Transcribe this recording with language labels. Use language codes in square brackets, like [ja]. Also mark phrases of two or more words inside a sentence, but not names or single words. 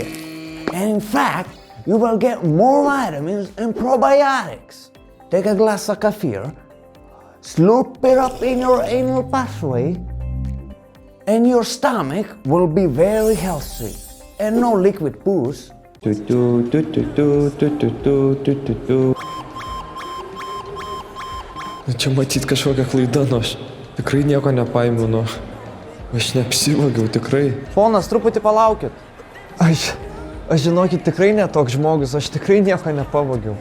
[en] And in fact, you will get more vitamins and probiotics. Take a glass of kefir, slurp it up in your anal pathway, and your stomach will be very healthy. And no liquid booze. [lt] Čia matyt kažkokia klaida, nu aš tikrai nieko nepaiminu. Aš neapsivagiau, tikrai. Ponas, truputį palaukit. Aš žinokit, tikrai netoks žmogus, aš tikrai nieko nepavagiau.